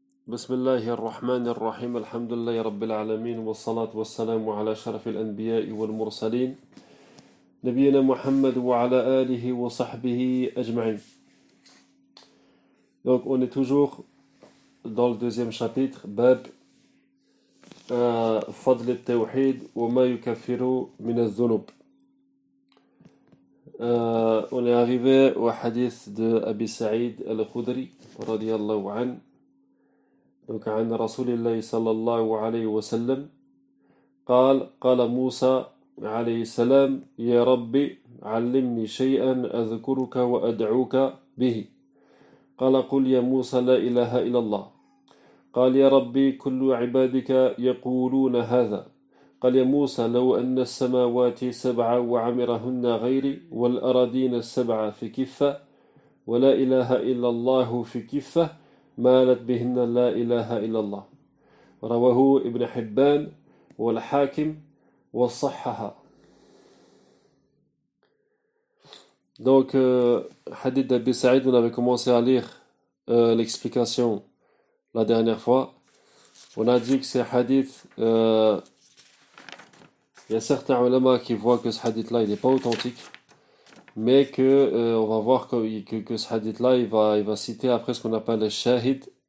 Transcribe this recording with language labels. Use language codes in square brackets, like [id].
[ar] بسم الله الرحمن الرحيم، الحمد لله رب العالمين، والصلاة والسلام على شرف الأنبياء والمرسلين، نبينا محمد وعلى آله وصحبه أجمعين. [fr] Donc on est toujours dans le deuxième chapitre, [ar] باب فضل التوحيد وما يكفر من الذنوب. [fr] On est arrivé au hadith de Abi Saïd al-Khudri [ar] رضي الله عنه. Donc, عن رسول الله صلى الله عليه وسلم قال قال موسى عليه السلام يا ربي علمني شيئا أذكرك وأدعوك به قال قل يا موسى لا إله إلا الله قال يا ربي كل عبادك يقولون هذا قال يا موسى لو أن السماوات سبع وعمرهن غيري والأراضين السبع في كفة ولا إله إلا الله في كفة مالت بهن لا إله إلا الله رواه ابن حبان والحاكم وصحها. [fr] Donc hadith d'Abi Saïd, on avait commencé à lire l'explication la dernière fois. On a dit que ces hadiths, il y a certains ulama qui voient que ce hadith là il n'est pas authentique, mais que on va voir que ce hadith là il va citer après ce qu'on appelle le shahid.